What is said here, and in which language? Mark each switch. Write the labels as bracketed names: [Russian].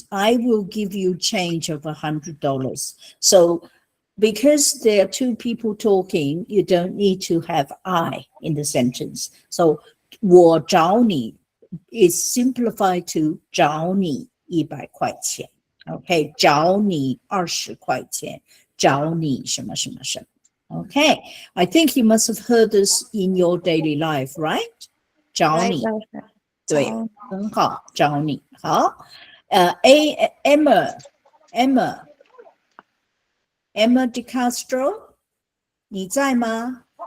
[English] I will give you change of $100. So because there are two people talking, you don't need to have I in the sentence. [Chinese] So 我找你 [English] is simplified to [Chinese] 找你100块钱. Okay, 找你20块钱，找你什么什么什么。 [English] Okay, I think you must have heard this in your daily life, right? [Chinese] 找你，对，很好，找你。好，Emma De Castro， 你在吗？